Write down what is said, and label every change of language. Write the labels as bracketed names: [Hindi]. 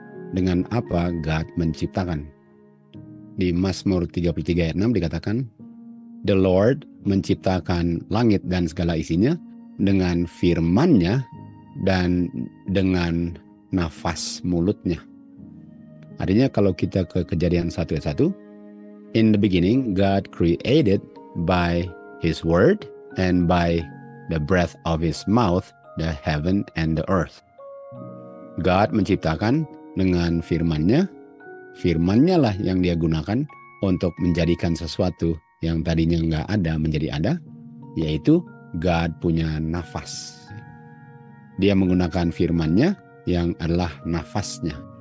[Indonesian] Dengan apa God menciptakan? Di Mazmur 33 ayat 6 dikatakan, [English] The Lord [Indonesian] menciptakan langit dan segala isinya dengan firman-Nya dan dengan nafas mulutnya. Artinya kalau kita ke Kejadian 1 ayat 1, [English] In the beginning God created by His word and by the breath of His mouth the heaven and the earth. [Indonesian] God menciptakan dengan firman-Nya. Firman-Nya lah yang Dia gunakan untuk menjadikan sesuatu yang tadinya nggak ada menjadi ada, yaitu God punya nafas. Dia menggunakan firman-Nya yang adalah nafasnya.